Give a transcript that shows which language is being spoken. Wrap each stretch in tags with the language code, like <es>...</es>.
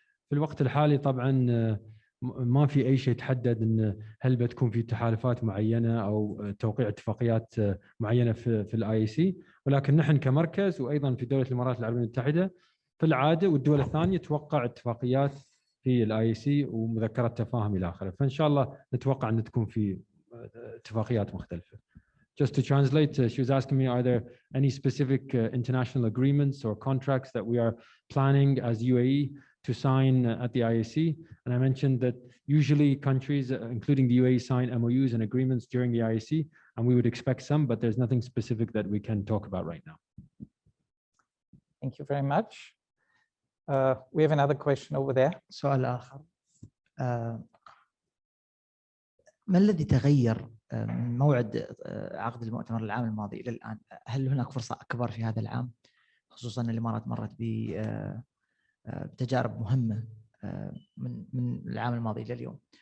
<ar>في الوقت الحالي طبعا ما في أي شيء تحدد إن هل بتكون في تحالفات معينة أو توقيع اتفاقيات معينة في الاي سي، ولكن نحن كمركز وأيضا في دولة الإمارات العربية المتحدة في العادة والدول الثانية توقع اتفاقيات في الاي سي ومذكرات تفاهم إلى آخره. فإن شاء الله نتوقع أن تكون في اتفاقيات مختلفة.</ar> <en>Just to translate, she was asking me, are there any specific international agreements or contracts that we are planning as UAE to sign at the IAC? And I mentioned that usually countries, including the UAE, sign MOUs and agreements during the IAC, and we would expect some, but there's nothing specific that we can talk about right now. Thank you very much. We have another question over there.</en> <ar>سؤال آخر. ما الذي تغير من موعد عقد المؤتمر العام الماضي إلى الآن؟ هل هناك فرصة أكبر في هذا العام؟ خصوصاً الإمارات مرت بتجارب مهمة من العام الماضي إلى اليوم.</ar>